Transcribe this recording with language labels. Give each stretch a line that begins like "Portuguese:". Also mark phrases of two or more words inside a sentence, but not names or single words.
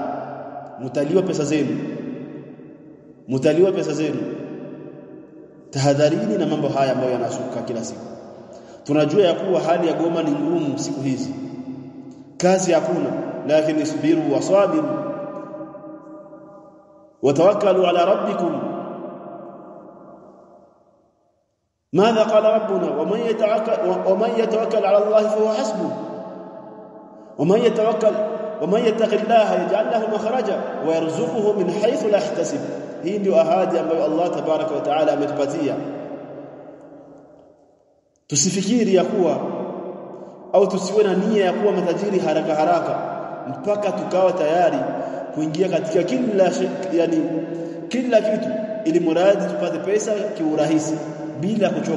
Swahili: Mtaliwa pesa zenu. Tahadharini na mambo haya ambayo yanashuka kila siku. Tunajua ya kuwa hali ya Goma ni ngumu siku hizi, kazi hakuna, lakini
Arabic: اصبروا وصابروا وتوكلوا على ربكم. ماذا قال ربنا؟ ومن يتوكل على الله فهو حسبه ومن يتق الله يجعل له مخرجا ويرزقه من حيث لا يحتسب.
Swahili: hii ndio ahadi ambayo Allah
Arabic: تبارك وتعالى
Swahili: ametupatia. Tusifikiri ya kuwa au tusiwe na nia ya kuwa matajiri haraka mpaka tukawa tayari kuingia katika kila kitu ili muradi tupate pesa kiurahisi bila kuchoka.